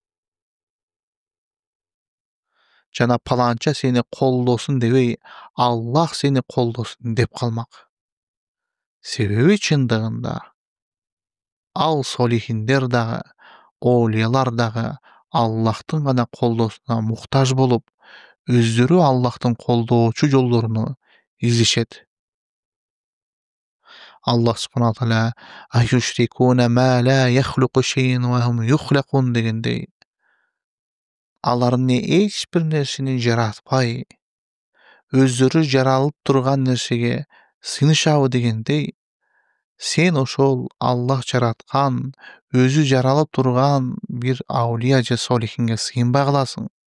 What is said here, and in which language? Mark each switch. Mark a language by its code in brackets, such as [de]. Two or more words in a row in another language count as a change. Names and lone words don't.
[ky] Жана паланча сени колдосун дебей, Аллах сени колдосун деп калмак. Себеби чындыгында ал солихиндер дагы, оолиялар дагы Аллахтын гана колдоосуна муктаж болуп, өздөрү Аллахтын колдоочу жолдоруну издешет. [ar] الله سبحانه وتعالى أيشركون ما لا يخلق شيئا وهم يخلقون дегендей. [ky] Алар эмне эч бир нерсени жаратпай, өздөрү жаралып турган нерсеге сыйынышабы дегендей, сен ошол Аллах жараткан, өзү жаралып турган бир аулия же солихинге сыйынбай каласың.